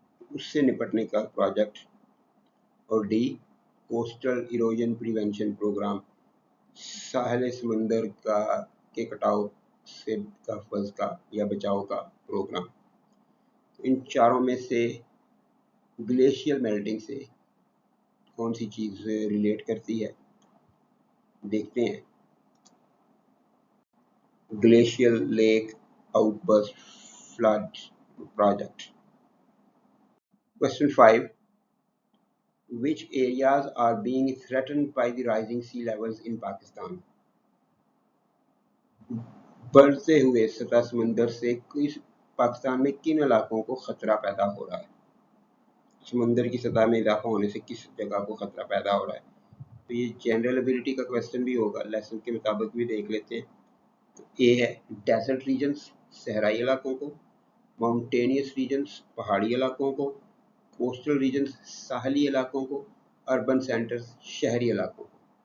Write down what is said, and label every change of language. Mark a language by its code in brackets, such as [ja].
[ur] اس سے نپٹنے کا پروجیکٹ۔ اور D coastal erosion prevention programme, ساحل سمندر کے کٹاؤ سے تحفظ کا یا بچاؤ کا پروگرام۔ ان چاروں میں سے گلیشیئر میلٹنگ سے کون سی چیز ریلیٹ کرتی ہے دیکھتے ہیں۔ Glacier leak out burst flood project. [en] Question 5. Which areas are being threatened by the rising sea levels in Pakistan? [ur] بڑھتے ہوئے سطح سمندر سے پاکستان میں کن علاقوں کو خطرہ پیدا ہو رہا ہے؟ سمندر کی سطح میں اضافہ ہونے سے کس جگہ کو خطرہ پیدا ہو رہا ہے؟ تو یہ جنرل ایبلٹی کا کویسچن بھی ہوگا، لیسن کے مطابق بھی دیکھ لیتے ہیں۔ تو اے ہے ڈیزرٹ ریجنز، صحرائی علاقوں کو۔ ماؤنٹینیس ریجنز، پہاڑی علاقوں کو۔ کوسٹل ریجنز، ساحلی علاقوں کو۔ اربن سینٹرز، شہری علاقوں کو۔